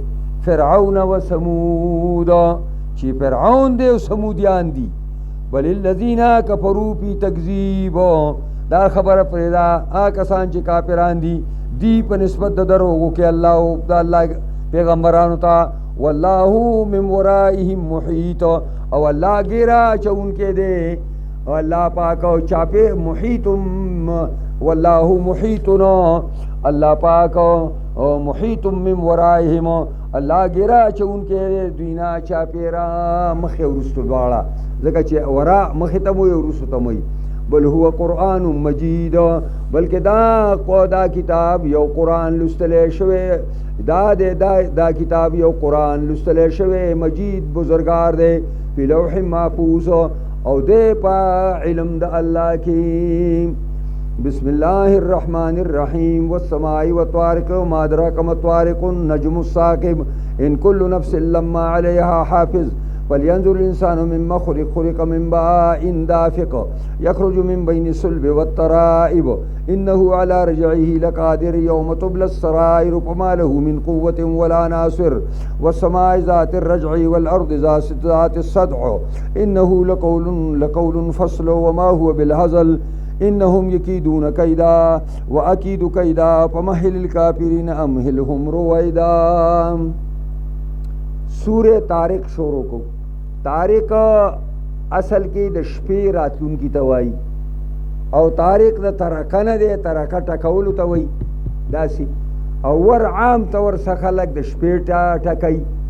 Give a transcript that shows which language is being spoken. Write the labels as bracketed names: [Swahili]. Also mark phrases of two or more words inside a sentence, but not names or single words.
[Pashto] فرعون و ثمود، چې فرعون دی او ثمودیان دي. [Arabic] بل الذین کفروا فی تکذیب، [Pashto] دا خبره پرېږده هغه کسان چې کافران دي دی په نسبت د دروغو کې الله او د الله پیغمبرانو ته. [Arabic] والله من ورائهم محیط، [Pashto] او الله ګیره اچونکی دی. الله پاک او چاپې محیط، [Arabic] والله محیطنا، [Pashto] الله پاک او [Arabic] محیط من ورائهم، [Pashto] الله ګیره اچونکی دی دوی نه چاپېره مخې وروستو دواړه، ځکه چې ورا مخې ته مو وي وروستو ته مو وي. [Arabic] بل هو قرآن مجید، [Pashto] بلکې دا کتاب یو قرآن لوستلی شوی، دا کتاب یو قرآن لوستلی شوی مجید بزرگار دی. [Arabic] فی لوح محفوظ، [Pashto] او دی په علم د الله کې. [Arabic] بسم الله الرحمن الرحیم. والسماء والطارق وما أدراك ما الطارق النجم الثاقب إن كل نفس لما عليها حافظ فلينظر الإنسان مما خلق من ماء دافق يخرج من بين الصلب والترائب إنه على رجعه لقادر يوم تبلى السرائر فما له من قوة ولا ناصر والسماء ذات الرجع والأرض ذات الصدع إنه لقول فصل وما هو بالهزل إنهم يكيدون كيدا وأكيد كيدا فمهل الكافرين أمهلهم رويدا. [Pashto] سورة طارق شروع کو طارق اصل کې د شپې راتلونکي ته وایي او طارق د ترکه نه دی، ترکه ټکولو ته وایي داسې، او ور عام طور څخه خلک د شپې ټکوي.